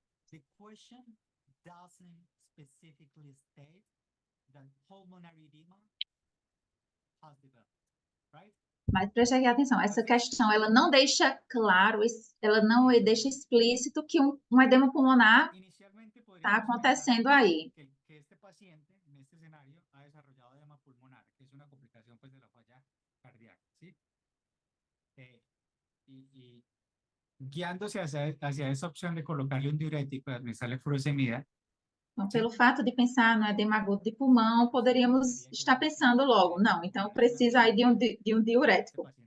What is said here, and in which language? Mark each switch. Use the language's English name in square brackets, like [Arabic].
[English] The question doesn't specifically state that pulmonary edema has developed, right? [Portuguese] Mas preste aqui atenção, essa questão ela não deixa claro, ela não deixa explícito que um edema pulmonar está acontecendo aí. [Spanish] Que este paciente, neste cenário, ha desarrollado edema pulmonar, que es una complicación pues, de la falla cardíaca, ¿sí? Guiándose hacia esa opción de colocarle un diurético y administrarle furosemida. [Portuguese] Então, pelo fato de pensar no edema agudo de pulmão, poderíamos estar pensando logo, não, então precisa aí de um diurético.